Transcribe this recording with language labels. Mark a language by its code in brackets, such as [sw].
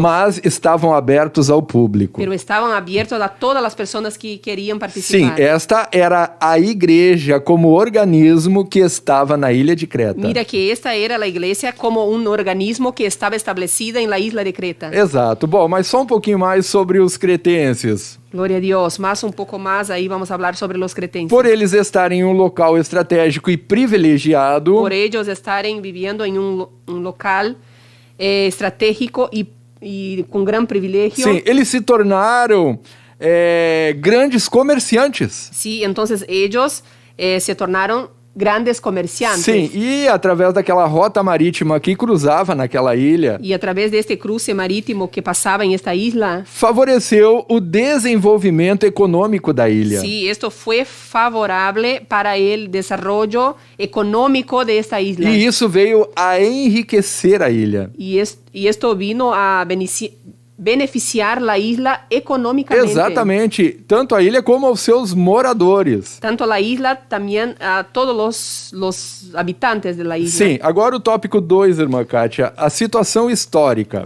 [pt] Mas estavam abertos ao público. [es] pero estaban abiertos a todas las personas que querían [pt] Sim, [es] participar. [pt] esta era a igreja como organismo que estava na ilha de Creta. [es] Mira que esta era la iglesia como un organismo que estaba establecida en la isla de Creta. [pt] Exato. Bom, mas só um pouquinho mais sobre os cretenses. [es] Gloria a Dios. Un poco más, ahí vamos a hablar sobre los cretenses. [pt] Por eles estarem em um local estratégico e privilegiado, [es] Por ellos estarem viviendo en un local estratégico y y con gran privilegio. [pt] Sim, eles se tornaram grandes comerciantes. [es] Sí, entonces ellos se tornaron grandes comerciantes. [pt] Sim, e através daquela rota marítima que cruzava naquela ilha, [es] Y a través de este cruce marítimo que pasaba en esta isla, [pt] favoreceu o desenvolvimento econômico da ilha. [es] sí, esto fue favorable para el desarrollo económico de esta isla. [pt] E isso veio a enriquecer a ilha. [es] Y esto vino a beneficiar la isla económicamente. [pt] Exatamente, tanto a ilha como aos seus moradores. [es] Tanto a la isla, también a todos los habitantes de la isla. [pt] Sim, agora o tópico 2, irmã Kátia, a situação histórica.